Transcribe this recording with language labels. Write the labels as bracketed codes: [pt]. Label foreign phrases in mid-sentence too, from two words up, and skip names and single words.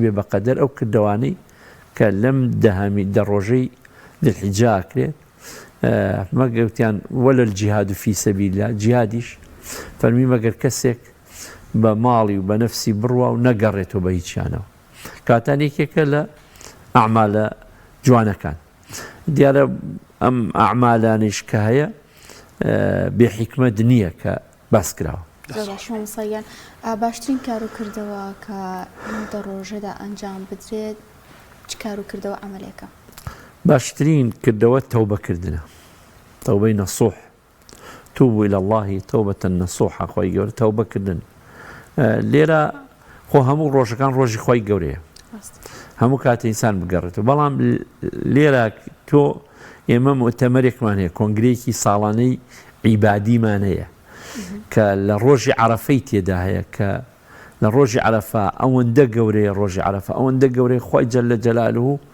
[ckb] بێ بەقەدەر ئەو کردوانەی کە لەم دە ڕۆژەی ذیلحیجا ئەکرێت مەگەوتیان [ar] وەلە الجیهاد فی سەبیل الله [ckb] جیهادیش فەرمی مەگەر کەسێک بە ماڵی و بە نەفسی بڕوا و نەگەڕێتەوە بە هیچیانەوە کاتان یەکێکە لە ئەعمالە جوانەکان دیارە ئەم ئەعمالانیش کە هەیە بێحیکمەت نییە کە باس کراوە سەیان باشترین کار و کردەوە کە دە ڕۆژەدا ئەنجام بدرێت چ کار و کردەوە ئەمەلێکە باشترین کردەوە تەوبەکردنە تەوبەی نەسوح [ar] توبوا إلى الله توبة نصوحة [ckb] خوي جوري توبة كردن لێرە خۆ هەموو ڕۆژەکان ڕۆژی خۆی گەورەیە هەموو کاتە ئینسان بگەڕێتەوە بەڵام لێرە تۆ ئێمە مؤتەمەرێکمان هەیە کۆنگرێکی ساڵانەی عیبادیمان هەیە کە لە ڕۆژی عەرەفەی تێدا هەیە کە لە ڕۆژی عەرەفە ئەوەندە گەورەیە ڕۆژی عەرەفە ئەوەندە گەورەی خۆی [ar] جەلە جەلالوهو